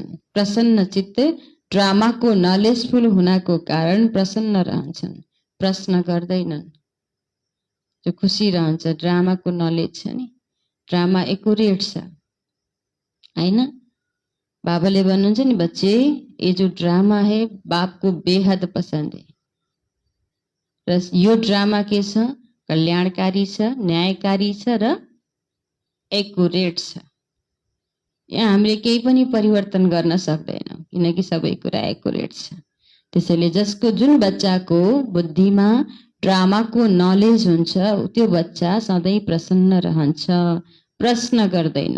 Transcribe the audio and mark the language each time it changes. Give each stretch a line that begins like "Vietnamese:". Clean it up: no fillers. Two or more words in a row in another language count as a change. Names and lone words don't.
Nepali: प्रसन्न चित्त ड्रामाको नलेजफुल हुनाको कारण प्रसन्न रहन्छन्, प्रश्न गर्दैनन्। जो खुसी रहन्छ, ड्रामाको नलेज छ नि, ड्रामा एक्युरेट छ हैन। बाबाले भन्नुहुन्छ नि,
Hindi: बच्चे ये जो ड्रामा है बाप को बेहद पसंद है।
Nepali: र यो ड्रामा के छ? कल्याणकारी छ, न्यायकारी छ र एक्युरेट छ। यहाँ हामीले केही पनि परिवर्तन गर्न सक्दैनौँ किनकि सबै कुरा एक्युरेट छ। त्यसैले जसको जुन बच्चाको बुद्धिमा ड्रामाको नलेज हुन्छ त्यो बच्चा सधैँ प्रसन्न रहन्छ, प्रश्न गर्दैन।